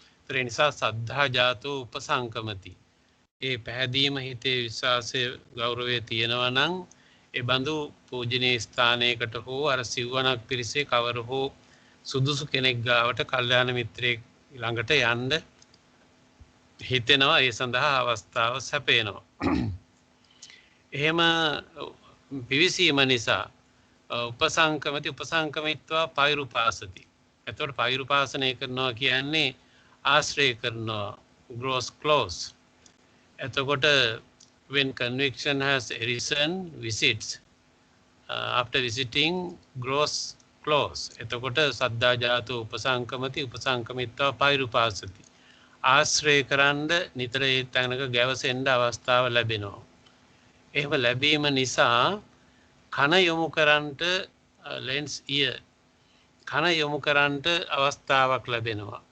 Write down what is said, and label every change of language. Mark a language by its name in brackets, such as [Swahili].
[Sinhala] ඒ නිසා [Pali] සද්ධා ජාතෝ උපසංකමති. [Sinhala] ඒ පැහැදීම, හිතේ විශ්වාසය, ගෞරවය තියෙනවා නම් ඒ බඳු පූජනීය ස්ථානයකට හෝ අර සිව්වණක් පිරිසේ කවර හෝ සුදුසු කෙනෙක් ගාවට, කල්යාණ මිත්‍රයෙක් ළඟට යන්න හිතෙනවා. ඒ සඳහා අවස්ථාව සැපේනවා. එහෙම පිවිසීම නිසා [Pali] උපසංකමති, උපසංකමිත්වා පෛරුපාසති. [Sinhala] එතකොට පෛරුපාසනය කරනවා කියන්නේ ආශ්‍රය කරනවා, [English] grows close. [Sinhala] එතකොට [English] when conviction has arisen, visits, after visiting grows close. [Sinhala] එතකොට [Pali] සද්ධා ජාතෝ උපසංකමති, උපසංකමිත්වා පෛරුපාසති. [Sinhala] ආශ්‍රය කරන්න නිතර ඒ තැනක ගැවසෙන්න අවස්ථාව ලැබෙනවා. එහෙම ලැබීම නිසා කන යොමු කරන්නට ලෙන්ස් ඉය කන යොමු කරන්නට අවස්ථාවක් ලැබෙනවා.